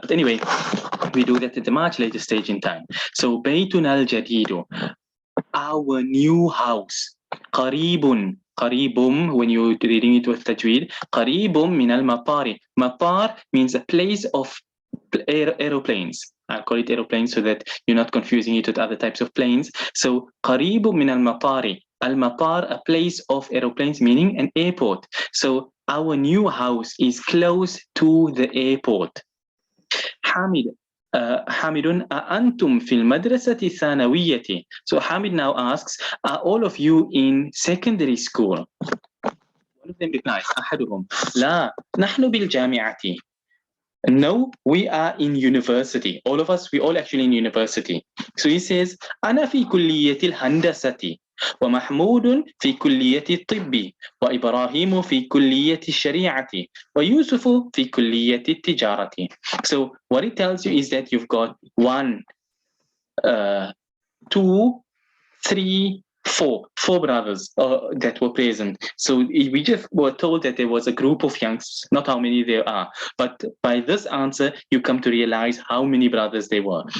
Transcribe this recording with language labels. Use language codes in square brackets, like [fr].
[en] But anyway, we do that at a much later stage in time. So [ar] baytuna al-Jadidu, [en] our new house. قريب when you're reading it with tajweed. [ar] قريب من المطار. [en] Matar means a place of aeroplanes. I'll call it aeroplanes so that you're not confusing it with other types of planes. [ar] So قريب من المطار. [en] Al-Matar, a place of aeroplanes, meaning an airport. So our new house is close to the airport. Hamid. [ar] Hamidun, antum fil madrasati thanawiyati. [en] So Hamid now asks, are all of you in secondary school? One of them replies, [ar] أحدهم, لا, نحن بالجامعة. [en] No, we are in university. All of us, we all actually in university. So he says, [ar] أنا في كلية الهندسة. ومحمود في كلية الطب. وإبراهيم في كلية الشريعة. ويوسف في كلية التجارة. [en] So what it tells you is that you've got 1, 2, 3, 4 brothers that were present. So we just were told that there was a group of youngsters, not how many there are, but by this answer you come to realize how many brothers there were.